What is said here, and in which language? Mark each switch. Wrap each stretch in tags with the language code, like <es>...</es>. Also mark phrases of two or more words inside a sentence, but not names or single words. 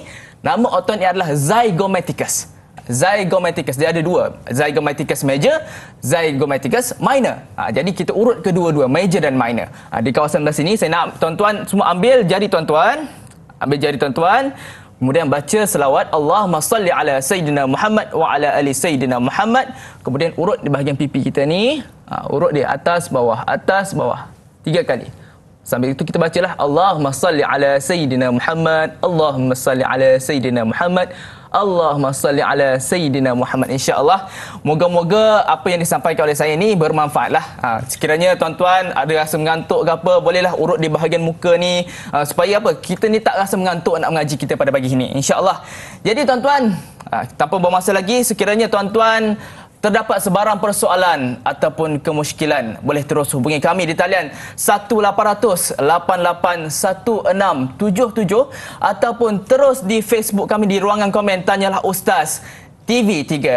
<ms>Nama otot ni adalah zygomaticus. Zygomaticus, dia ada dua, zygomaticus major, zygomaticus minor. Jadi kita urut kedua-dua, major dan minor. Di kawasan belah sini saya nak tuan-tuan semua ambil jari tuan-tuan, kemudian baca selawat</ms> <ar>اللهم صل على سيدنا محمد وعلى آل سيدنا محمد.</ar> <ms>Kemudian urut di bahagian pipi kita ni, urut dia atas bawah 3 kali. Sambil itu kita bacalah</ms> <ar>اللهم صل على سيدنا محمد، اللهم صل على سيدنا محمد، اللهم صل على سيدنا محمد.</ar> <ms>InsyaAllah, moga-moga apa yang disampaikan oleh saya ini bermanfaatlah. Sekiranya tuan-tuan ada rasa mengantuk ke apa, bolehlah urut di bahagian muka ni, supaya apa, kita ni tak rasa mengantuk nak mengaji kita pada pagi ini, insyaAllah. Jadi tuan-tuan, tanpa bermasa lagi, sekiranya tuan-tuan terdapat sebarang persoalan ataupun kemusykilan, boleh terus hubungi kami di talian 1-800-881677 ataupun terus di Facebook kami di ruangan komen Tanyalah Ustaz TV3.</ms>